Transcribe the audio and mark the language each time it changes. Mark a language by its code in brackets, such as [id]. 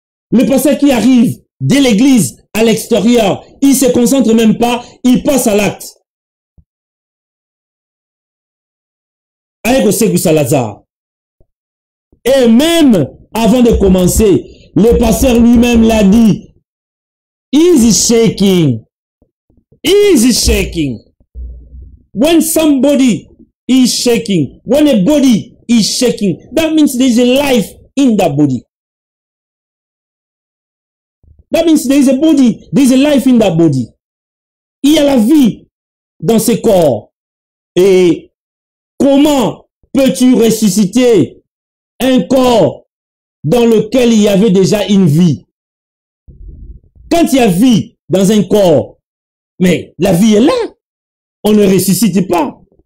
[fr] Le pasteur qui arrive de l'église à l'extérieur, il se concentre même pas, il passe à l'acte. Avec Osekou Salazar. Et même avant de commencer, le pasteur lui-même l'a dit. [en] Easy shaking. Easy shaking. When somebody is shaking, when a body is shaking, that means there is a life in that body. That means there is a body, there is a life in that body. [fr] Il y a la vie dans ce corps. Et comment peux-tu ressusciter un corps dans lequel il y avait déjà une vie? Quand il y a vie dans un corps, mais la vie est là. On ne ressuscite pas.